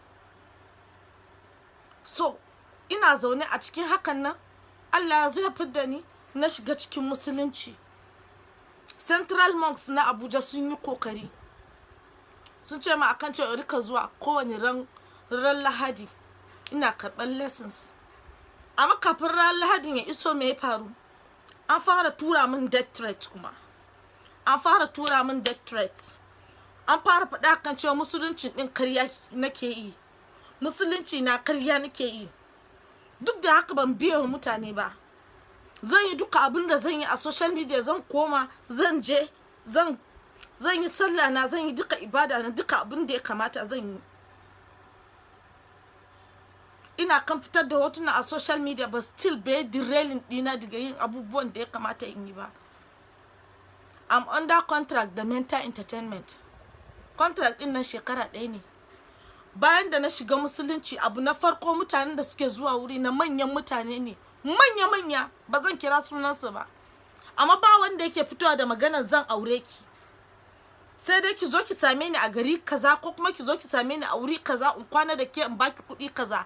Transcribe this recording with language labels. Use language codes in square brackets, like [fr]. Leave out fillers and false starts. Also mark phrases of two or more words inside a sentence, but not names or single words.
[ha] So ina zaune a cikin hakan nan, Allah ya zo ya fidda ni, na shiga cikin musulunci. Central Monks na Abuja sun yi kokari, sun ce ma akan cewa rika zuwa kowane ran Lahadi ina karɓar lessons. Amma kafin ran Lahadin ya iso, me ya faru? An fara tura min [en] death threat [ha] kuma. An fara faɗa kan cewa musulunci ɗin karya nake yi. Musulunci na karya nake yi. Duk da haka ban biye wa mutane ba. Zan yi duka abin da zan yi a [en] social media, [ha] zan koma, zan je, zan yi sallah na, zan yi duka ibada na, duka abin da ya kamata zan yi. Ina kan fitar da hotuna a [en] social media, but still [ha] bai derailing dina daga yin abubuwan da ya kamata in yi ba. [en] I'm under contract da Mental Entertainment. [ha] Contract din nan shekara 1 ne. Bayan da na shiga musulunci, abu na farko mutanen da suke zuwa wuri na manyan mutane ne, manya ba zan kira sunansu ba, amma ba wanda yake fitowa da maganar zan aure ki. Sai dai ki zo ki same ni a gari kaza, ko kuma ki zo ki same ni a wuri kaza, in kwana da ke in baki kuɗi kaza.